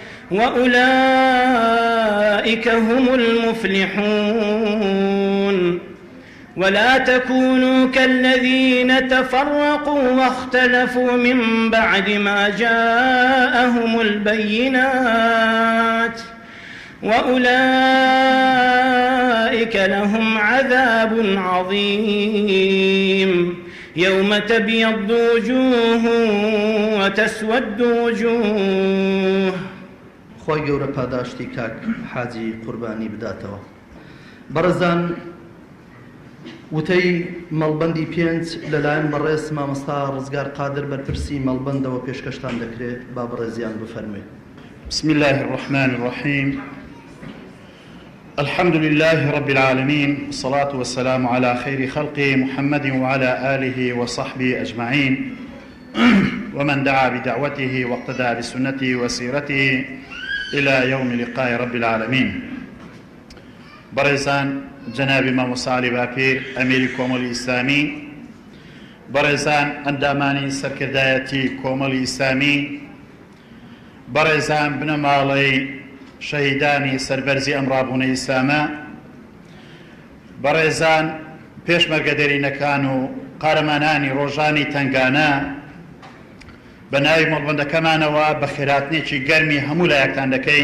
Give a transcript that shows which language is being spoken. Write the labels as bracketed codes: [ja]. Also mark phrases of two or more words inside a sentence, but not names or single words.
[ar] وأولئك هم المفلحون ولا تكونوا كالذين تفرقوا واختلفوا من بعد ما جاءهم البينات وأولئك لهم عذاب عظيم يوم تبيض وجوه وتسود وجوه. [ckb] خۆی گەورە پاداشتی کاک حاجی قوربانی بداتەوە. بەڕێزان وتەی مەڵبەندی 5 لەلایەن بەڕێز مامۆستا ڕزگار قادر بەرپرسی مەڵبەندەوە پێشکەشتان دەکرێت با بەڕێزیان بفەرمێ. [ar] بسم الله الرحمن الرحيم الحمد لله رب العالمين والصلاة والسلام على خير خلقه محمد وعلى آله وصحبه أجمعين ومن دعا بدعوته واقتدى بسنته وسيرته إلى يوم لقاء رب العالمين. [ckb] برزان جناب مامۆستا عەلی باپیر ئەمیری کۆمەڵی ئیسلامی، بەڕێزان ئەندامانی سەرکردایەتی کۆمەڵی ئیسلامی، بەڕێزان بنەماڵەی شەهیدانی سەربەرزی ئەم ڕابوونەی ئیسلامە، بەڕێزان پێشمەرگەدەرینەکان و قارەمانانی ڕۆژانی تنگانە، بە ناوی مەڵبەندەکەمانەوە بە خێراتنێکی گەرمی هەموو لایەکتان دەکەین.